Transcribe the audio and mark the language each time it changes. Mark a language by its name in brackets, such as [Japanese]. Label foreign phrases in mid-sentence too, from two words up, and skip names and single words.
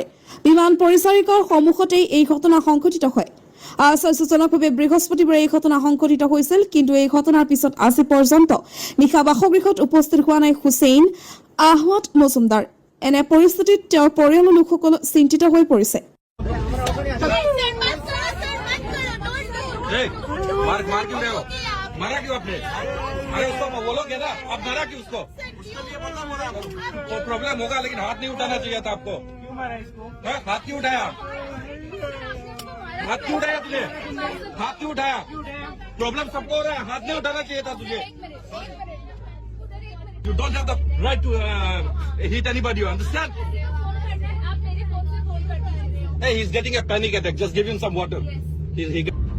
[Assamese] বিমান পৰিচাৰিকাৰ সন্মুখতেই এই ঘটনা সংঘটিত হয়। আশ্চৰ্যজনকভাৱে বৃহস্পতিবাৰে এই ঘটনা সংঘটিত হৈছিল, কিন্তু এই ঘটনাৰ পিছত আজি পৰ্যন্ত নিশা বাসগৃহত উপস্থিত হোৱা নাই হুছেইন আহমদ মজুমদাৰ। এনে পৰিস্থিতিত তেওঁৰ পৰিয়ালৰ লোকসকল চিন্তিত হৈ পৰিছে। [Hindi] मारा क्यों आपने? अरे उसको बोलोगे ना, आप मारा क्यों उसको? प्रॉब्लम होगा, लेकिन हाथ नहीं उठाना चाहिए था आपको। क्यों मारा इसको? हाथ क्यों उठाया? हाथ क्यों उठाया तुझे? हाथ क्यों उठाया? प्रॉब्लम सबको हो रहा है, हाथ नहीं उठाना चाहिए था तुझे। [English] You don't have the right to hit anybody, you understand? Hey, he's getting a panic attack. Just give him some water. He